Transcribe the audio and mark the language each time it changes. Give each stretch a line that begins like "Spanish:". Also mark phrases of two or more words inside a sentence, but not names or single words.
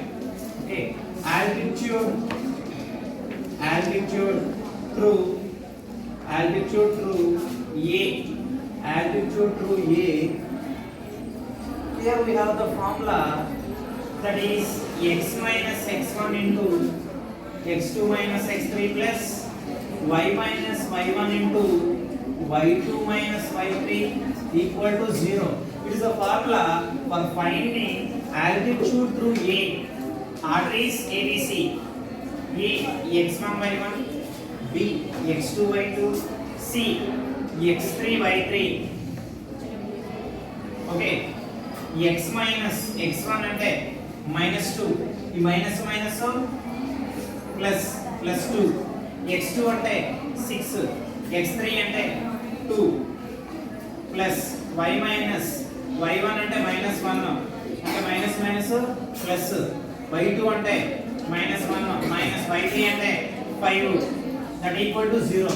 English: Okay. Altitude through A. Here we have the formula, that is x minus x1 into x2 minus x3 plus y minus y1 into y2 minus y3 equal to 0. It is a formula for finding altitude through A. Order is ABC. A x1 y1, B x2 y2, C x3 y3. Okay. x minus x1 అంటే -2, ఈ minus minus plus plus 2, x2 అంటే 6, x3 అంటే 2 plus y minus y1 అంటే -1 అంటే minus minus plus y2 అంటే -1 minus y3 అంటే 5 that equal to 0.